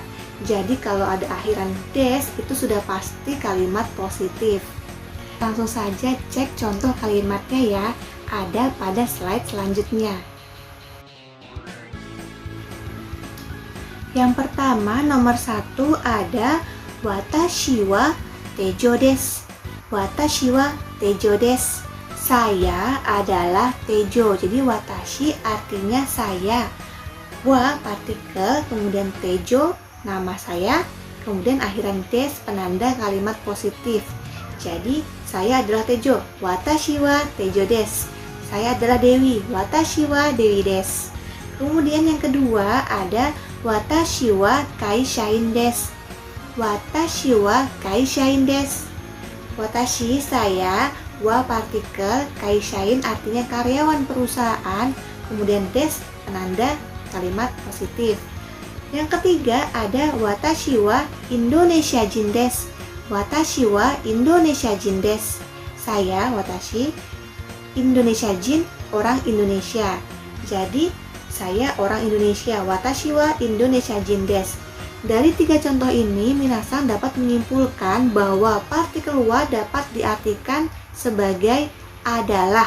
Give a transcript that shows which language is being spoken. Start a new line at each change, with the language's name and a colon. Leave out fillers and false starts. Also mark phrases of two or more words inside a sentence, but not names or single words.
Indonesian: Jadi kalau ada akhiran des itu sudah pasti kalimat positif. Langsung saja cek contoh kalimatnya ya, ada pada slide selanjutnya. Yang pertama, nomor 1 ada
Japanese: 私はテジョです. 私はテジョです.
Indonesian: Saya adalah tejo. Jadi watashi artinya saya. Wa partikel, kemudian tejo nama saya, kemudian akhiran des penanda kalimat positif. Jadi saya adalah Tejo,
Japanese: 私はテジョです.
Indonesian: Saya adalah Dewi,
Japanese: 私はデウィです.
Indonesian: Kemudian yang kedua ada
Japanese: 私は会社員です. 私は会社員です.
Indonesian: Watashi saya, wa partikel, kaishain artinya karyawan perusahaan, kemudian des penanda kalimat positif. Yang ketiga ada
Japanese: 私はインドネシア人です. 私はインドネシア人です. Saya, 私、インドネシア人,
Indonesian: orang Indonesia. Jadi, saya orang Indonesia.
Japanese: 私はインドネシア人です.
Indonesian: Dari 3 contoh ini, minasang dapat menyimpulkan bahwa partikel wa dapat diartikan sebagai adalah.